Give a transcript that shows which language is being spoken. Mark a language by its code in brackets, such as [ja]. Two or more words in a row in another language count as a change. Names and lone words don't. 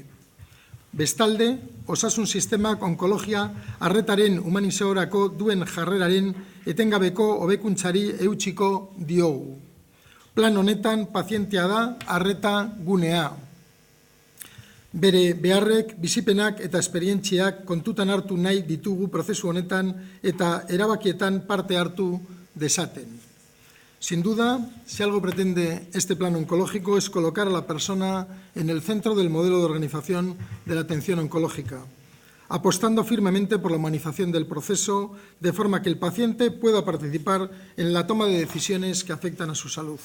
[eu] Bestalde, osasun sistemak onkologia arretaren humanizaorako duen jarreraren etengabeko hobekuntzari eutsiko diogu. Plan honetan pazientea da arreta gunea. Bere beharrek, bizipenak eta esperientziak kontutan hartu nahi ditugu prozesu honetan eta erabakietan parte hartu dezaten. [es] Sin duda, si algo pretende este plan oncológico es colocar a la persona en el centro del modelo de organización de la atención oncológica, apostando firmemente por la humanización del proceso, de forma que el paciente pueda participar en la toma de decisiones que afectan a su salud.